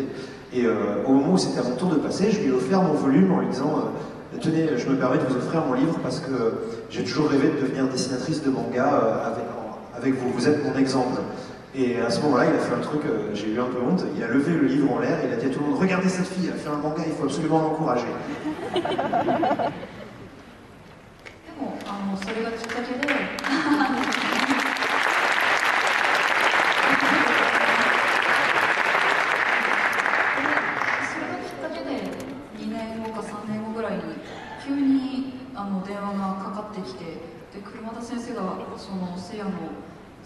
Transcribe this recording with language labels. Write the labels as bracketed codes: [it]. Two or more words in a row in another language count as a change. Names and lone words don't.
[fr] Et au moment où c'était à mon tour de passer, je lui ai offert mon volume en lui disant tenez, je me permets de vous offrir mon livre parce que j'ai toujours rêvé de devenir dessinatrice de manga avec vous. Vous êtes mon exemple. Et à ce moment-là, il a fait un truc, j'ai eu un peu honte. Il a levé le livre en l'air et il a dit à tout le monde regardez cette fille, elle a fait un manga, il faut absolument l'encourager. [ja] それがきっかけで2年後か3年後ぐらいに急に電話がかかってきて、で車田先生がその聖夜のス